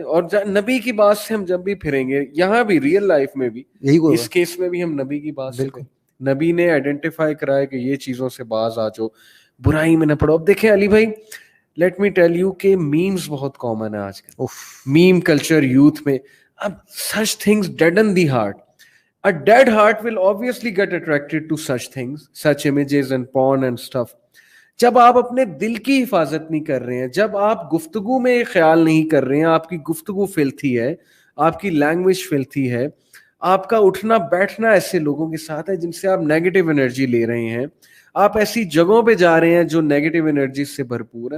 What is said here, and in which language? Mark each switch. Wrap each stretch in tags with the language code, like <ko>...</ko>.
<ur>اور نبی کی بات سے ہم جب بھی پھریں گے, یہاں بھی ریئل لائف میں بھی, اس کیس میں بھی ہم نبی کی بات سے, نبی نے آئیڈینٹیفائی کرایا کہ یہ چیزوں سے باز آ جاؤ, برائی میں نہ پڑو. اب دیکھیں علی بھائی,</ur> <en>let me tell you</en> <ur>کہ میمز بہت کامن ہے آج کل, میم کلچر یوتھ میں.</ur> <en>اب such things deaden the heart. A dead heart will obviously get attracted to such things, such images and porn and stuff.</en> <ur>جب آپ اپنے دل کی حفاظت نہیں کر رہے ہیں, جب آپ گفتگو میں خیال نہیں کر رہے ہیں, آپ کی گفتگو فلتھی ہے, آپ کی لینگویج فلتھی ہے, آپ کا اٹھنا بیٹھنا ایسے لوگوں کے ساتھ ہے جن سے آپ نیگیٹو انرجی لے رہے ہیں, آپ ایسی جگہوں پہ جا رہے ہیں جو نیگیٹو انرجی سے بھرپور ہے.</ur>